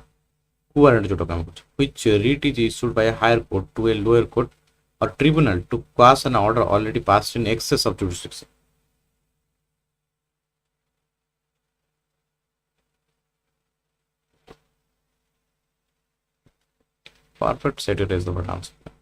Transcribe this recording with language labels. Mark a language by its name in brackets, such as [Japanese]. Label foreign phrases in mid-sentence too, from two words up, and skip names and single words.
[English] Perfect. equivalent [Odia] ଯୋଟା କାମ କରଛ [English] which writ is issued by a higher court to a lower court or tribunal to quash an order already passed in excess of jurisdiction. Perfect, set it as the right answer.